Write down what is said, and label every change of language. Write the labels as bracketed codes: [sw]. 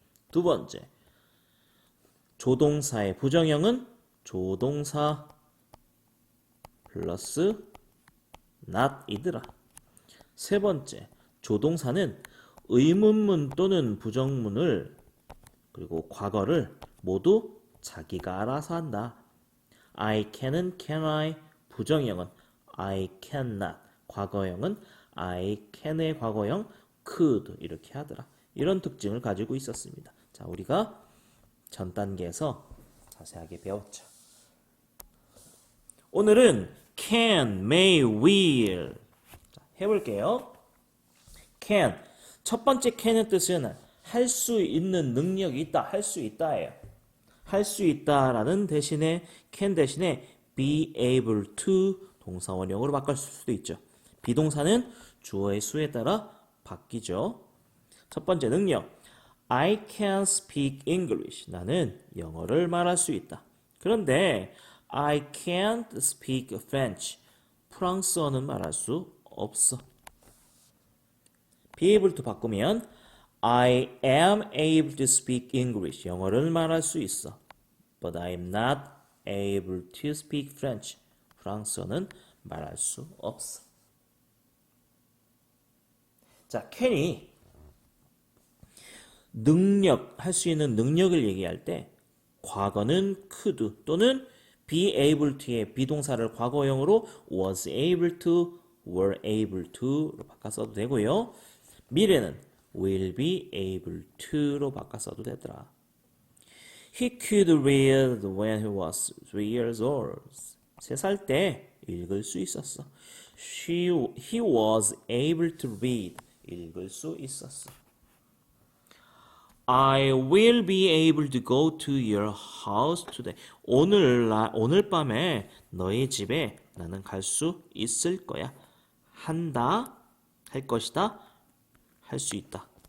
[ko] 두 번째, 조동사의 부정형은 조동사 플러스 not이더라. 세 번째, 조동사는 의문문 또는 부정문을 그리고 과거를 모두 자기가 알아서 한다. I can은 [en] can I, [ko] 부정형은 [en] I cannot, [ko] 과거형은 I can의 과거형 could 이렇게 하더라. 이런 특징을 가지고 있었습니다. 자, 우리가 전 단계에서 자세하게 배웠죠. 오늘은 can, may, will 해볼게요. can, 첫 번째 can의 뜻은 할 수 있는 능력이 있다, 할 수 있다예요. 할 수 있다라는 대신에 can 대신에 be able to 동사 원형으로 바꿀 수도 있죠. 비동사는 주어의 수에 따라 바뀌죠. [en] 첫 번째 능력, I can speak English. [ko] 나는 영어를 말할 수 있다. [en] 그런데 I can't speak French. [ko] 프랑스어는 말할 수 없어. [en] be able to [ko] 바꾸면 [en] I am able to speak English. [ko] 영어를 말할 수 있어. [en] But I am not able to speak French. [ko] 프랑스어는 말할 수 없어. 자, can이 능력, 할 수 있는 능력을 얘기할 때 과거는 could 또는 be able to의 비동사를 과거형으로 was able to, were able to로 바꿔 써도 되고요. 미래는 will be able to로 바꿔 써도 되더라. [en] He could read when he was 3 years old. [ko] 3살 때 읽을 수 있었어. [en] He was able to read. [ko] 읽을 수 있었어. [en] I will be able to go to your house today. [ko] 오늘 밤에 너희 집에 나는 갈 수 있을 거야. 한다, 할 것이다, 할 수 있다.